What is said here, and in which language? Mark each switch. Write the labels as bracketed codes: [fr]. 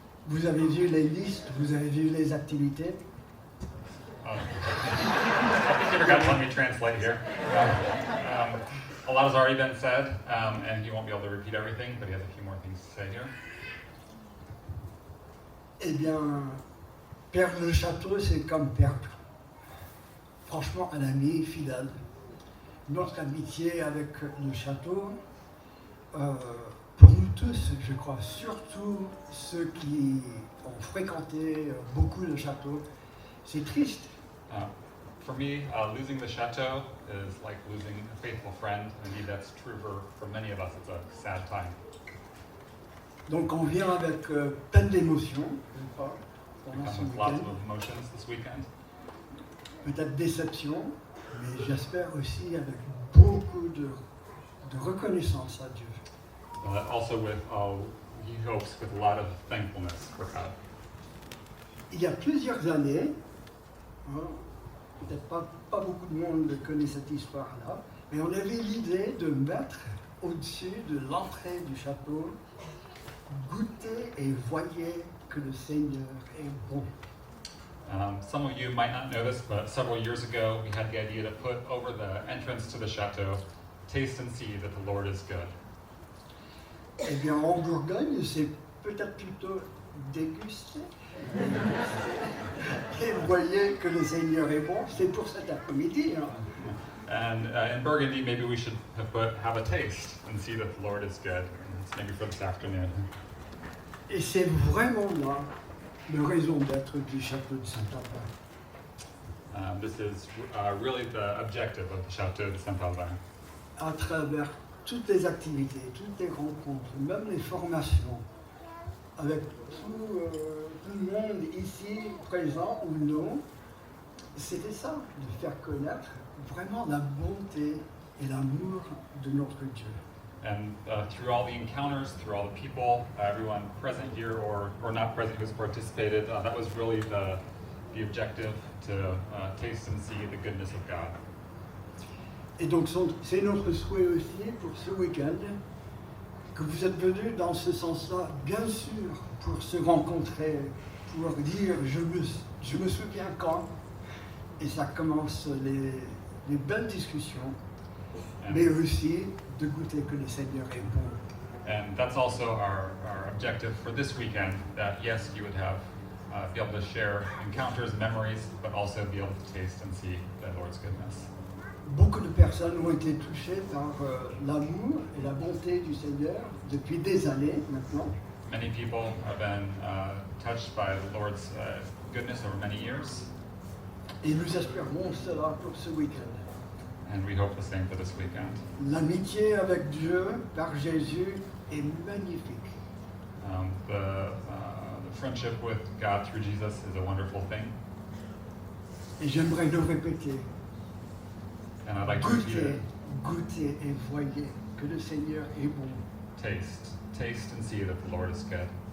[fr] Vous avez vu les listes, vous avez vu les activités. [en] I think Peter got to let me translate here. A lot has already been said, and he won't be able to repeat everything, but he has a few more things to say here. [fr] Eh bien, perdre le château, c'est comme perdre, franchement, un ami fidèle. Notre amitié avec le château, pour nous tous, je crois, surtout ceux qui ont fréquenté beaucoup le château, c'est triste. [en] For me, losing the chateau is like losing a faithful friend. Indeed, that's true for many of us. It's a sad time. [fr] Donc on vient avec plein d'émotions, je crois, [en] We [fr] pendant ce [en] come with lots [fr] week-end. [en] of emotions this weekend. [fr] Peut-être déception, mais j'espère aussi avec beaucoup de reconnaissance à Dieu. [en] Also with, he hopes, with a lot of thankfulness for God. [fr] Il y a plusieurs années, hein, peut-être pas beaucoup de monde connaît cette histoire-là, mais on avait l'idée de mettre au-dessus de l'entrée du château, goûter et voyez que le Seigneur est bon. [en] Some of you might not know this, but several years ago we had the idea to put over the entrance to the chateau, taste and see that the Lord is good. [fr] Eh bien, en Bourgogne, c'est peut-être plutôt déguster. Et voyez que le Seigneur est bon, c'est pour cet après-midi. Hein. [en] And in Burgundy, maybe we should have a taste and see that the Lord is good. And it's maybe for this afternoon. [fr] Et c'est vraiment là la raison d'être du Château de Saint-Albain. [en] This is really the objective of the Chateau de Saint-Albain. [fr] À travers toutes les activités, toutes les rencontres, même les formations, avec tout le monde ici présent ou non, c'était ça, de faire connaître vraiment la bonté et l'amour de notre Dieu. [en] And through all the encounters, through all the people, everyone present here or not present who's participated, that was really the objective, to taste and see the goodness of God. [fr] Et donc c'est notre souhait aussi pour ce week-end, que vous êtes venus dans ce sens-là, bien sûr, pour se rencontrer, pour dire je me souviens quand, et ça commence les belles discussions, mais aussi de goûter que le Seigneur est bon. [en] And that's also our objective for this weekend, that yes, you would have be able to share encounters, memories, but also be able to taste and see the Lord's goodness. [fr] Beaucoup de personnes ont été touchées par l'amour et la bonté du Seigneur depuis des années maintenant. [en] Many people have been touched by the Lord's goodness over many years, [fr] Et nous espérons cela pour ce week-end. [en] and we hope the same for this weekend. [fr] L'amitié avec Dieu par Jésus est magnifique. [en] The friendship with God through Jesus is a wonderful thing, [fr] Et j'aimerais le répéter. [en] and I'd like to repeat [fr] Goûtez, [en] it. [fr] goûtez et voyez que le Seigneur est bon. [en] Taste and see that the Lord is good.